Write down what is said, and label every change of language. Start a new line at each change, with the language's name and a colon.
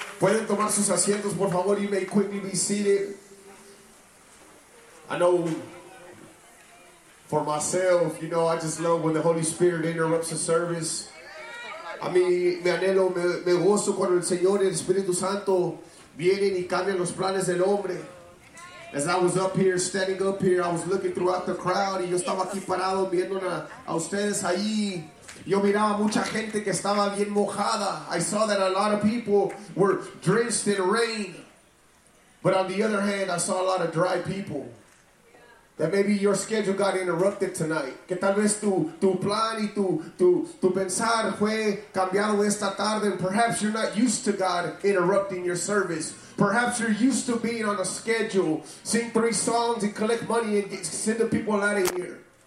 Spanish: Pueden tomar sus asientos, por favor, y
English: may quickly be seated. I know for myself, you know, I just love when the Holy Spirit interrupts a service.
Spanish: A mí me anhelo, me gozo cuando el Señor y el Espíritu Santo vienen y cambian los planes del hombre.
English: As I was up here, standing up here, I was looking throughout the crowd,
Spanish: y yo estaba aquí parado viendo a ustedes ahí. Yo miraba mucha gente que estaba bien mojada.
English: I saw that a lot of people were drenched in rain. But on the other hand, I saw a lot of dry people. That maybe your schedule got interrupted tonight.
Spanish: Que tal vez tu plan y tu pensar fue cambiado esta tarde.
English: And perhaps you're not used to God interrupting your service. Perhaps you're used to being on a schedule. Sing three songs and collect money and send the people out of here.